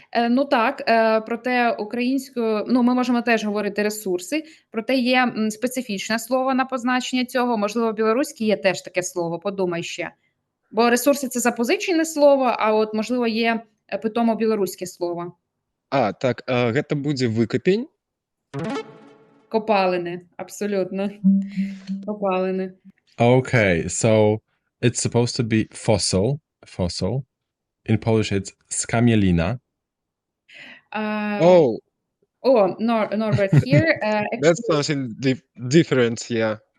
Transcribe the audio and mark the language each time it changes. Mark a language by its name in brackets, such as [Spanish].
[Ukrainian] Ну так, проте українською, ми можемо теж говорити ресурси, проте є специфічне слово на позначення цього, можливо, в білоруській є теж таке слово, подумай ще. Бо ресурси – це запозичене слово, а от, можливо, є питомо білоруське слово. [Belarusian] Так, гэта будзе выкапень? [Ukrainian] Копалини, абсолютно. Копалини. [English] Okay, so it's supposed to be fossil. In Polish, it's skamielina. Norbert, here. That's something different, yeah.